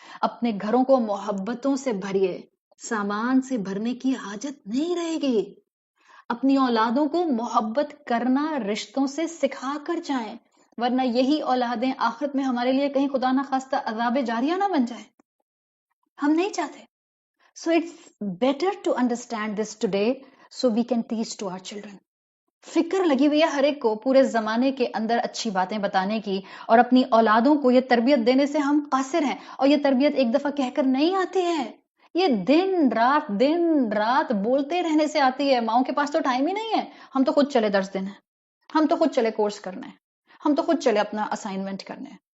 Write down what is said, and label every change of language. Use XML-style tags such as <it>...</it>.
<ur>اپنے گھروں کو محبتوں سے بھریے، سامان سے بھرنے کی حاجت نہیں رہے گی. اپنی اولادوں کو محبت کرنا رشتوں سے سکھا کر جائیں. ورنہ یہی اولادیں آخرت میں ہمارے لیے کہیں خدا نخواستہ عذاب جاریہ نہ بن جائیں. ہم نہیں چاہتے.</ur> <en>So it's better to understand this today so we can teach to our children.</en> <ur>فکر لگی ہوئی ہے ہر ایک کو پورے زمانے کے اندر اچھی باتیں بتانے کی، اور اپنی اولادوں کو یہ تربیت دینے سے ہم قاصر ہیں، اور یہ تربیت ایک دفعہ کہہ کر نہیں آتی ہے، یہ دن رات بولتے رہنے سے آتی ہے. ماؤں کے پاس تو ٹائم ہی نہیں ہے. ہم تو خود چلے درس دینا ہے، ہم تو خود چلے کورس کرنا ہے، ہم تو خود چلے اپنا اسائنمنٹ کرنا ہے.</ur>